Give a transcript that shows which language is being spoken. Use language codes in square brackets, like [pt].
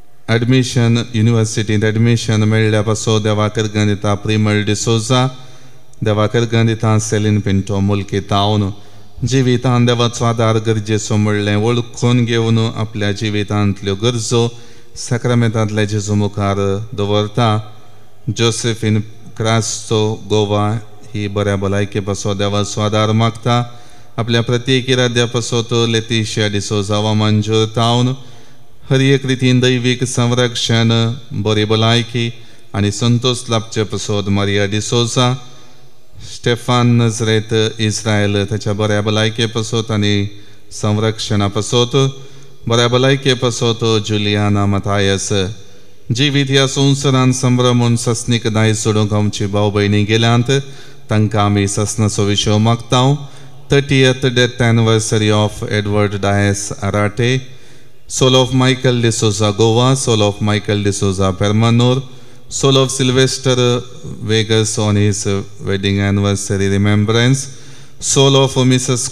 [kok] एडमिशन युनिवर्सिटींत एडमिशन मेळ्ळ्या पासो देवाक अर्गां दिता. प्रिमल डिसोजा. देवाक अर्गां दिता. सेलीन पिंटो मुल्की टावन. जिवितांत देवाचो आदार गरजेचो म्हणलें वळखून घेवन आपल्या जिवितांतल्यो गरजो सॅक्रामेंटांतल्या जेजू मुखार दवरता. जोसेफीन क्रास्तो गोवा ही बऱ्या भलायके पासो देवाचो आदार मागता. आपल्या प्रत्येक इराद्या पासो तो लेतिशिया डिसोजा वा मंजूर टावन. हर एक रितीन दैवीक संरक्षण, बरी भलायकी आणि संतोष लाभचे पसोत मारिया डिसोजा, स्टेफान नजरेत इस्रायल त्याच्या बऱ्या भलायके पसोत आणि संरक्षणा पसोत, बऱ्या भलायके पसोत जुलियाना मथायस. जिवीत ह्या संवसारान संभ्रमून ससनीक दाय सोडूंक आमची भाव भयणी गेल्यांत तांकां आमी ससनाचो विशय मागतांव. [en] 30th death anniversary of Edward Dias Arate, soul of Michael D'Souza Goa, soul of Michael D'Souza Permanur, soul of Sylvester Vegas on his wedding anniversary remembrance, soul of Mrs.